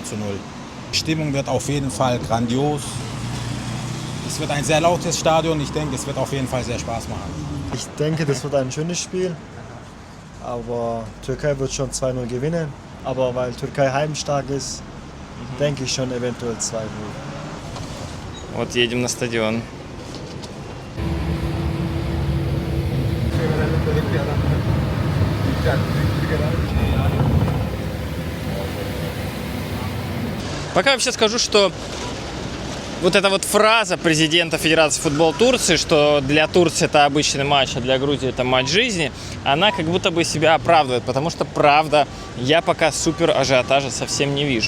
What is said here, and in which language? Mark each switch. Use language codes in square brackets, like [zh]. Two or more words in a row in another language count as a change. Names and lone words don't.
[de] Die Stimmung wird auf jeden Fall grandios. Es wird ein sehr lautes Stadion, ich denke, es wird auf jeden Fall sehr Spaß machen. Ich denke, das wird ein schönes Spiel, aber Türkei wird schon 2:0 gewinnen. Aber weil Türkei heimstark ist, denke ich schon eventuell 2:0. [ru] Вот едем на стадион. Пока вообще скажу, что вот эта вот фраза президента Федерации футбола Турции, что для Турции это обычный матч, а для Грузии это матч жизни, она как будто бы себя оправдывает, потому что, правда, я пока супер ажиотажа совсем не вижу.